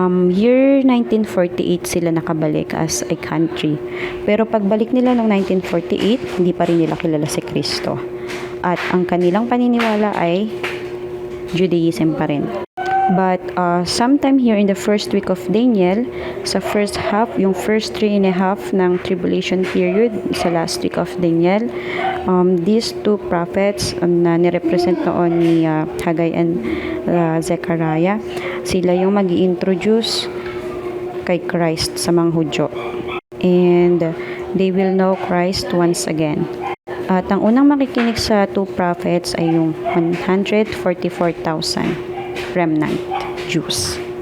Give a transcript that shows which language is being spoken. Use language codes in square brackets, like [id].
[en] Year 1948 [tl] sila nakabalik [en] as a country. [tl] Pero pagbalik nila noong 1948, hindi pa rin nila kilala si Kristo. At ang kanilang paniniwala ay Judaism pa rin. [en] But sometime here in the first week of Daniel, sa first half, yung first 3.5 ng tribulation period, sa last week of Daniel, these two prophets na nirepresent noon ni Haggai and Zechariah, [tl] sila yung mag-i-introduce kay Christ sa mga Hudyo. [en] And they will know Christ once again. [tl] At ang unang makikinig sa two prophets ay yung 144,000 remnant Jews.